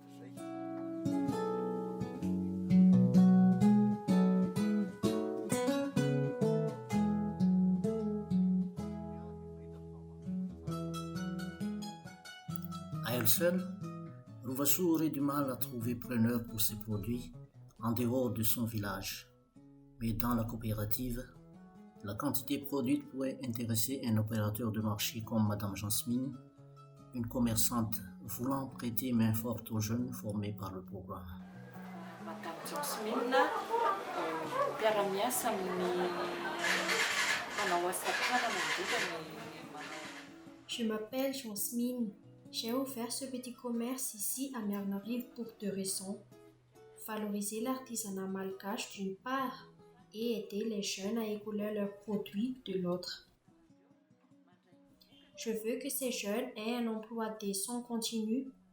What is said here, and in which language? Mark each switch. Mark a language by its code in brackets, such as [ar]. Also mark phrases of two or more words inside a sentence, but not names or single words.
[fr] À elle seule, Rouvassou aurait du mal à trouver preneur pour ses produits en dehors de son village. Mais dans la coopérative, la quantité produite pourrait intéresser un opérateur de marché comme Madame Jasmine, une commerçante voulant prêter main forte aux jeunes formés par le programme. Madame Jasmine, [mg] mpiara-miasa amin'ny manao asa tanana [fr] Je m'appelle Jasmine. J'ai ouvert ce petit commerce ici à Miarnarive pour 2 raisons. Valoriser l'artisanat malgache d'une part et aider les jeunes à écouler leurs produits de l'autre. Je veux que ces jeunes aient un emploi décent continu.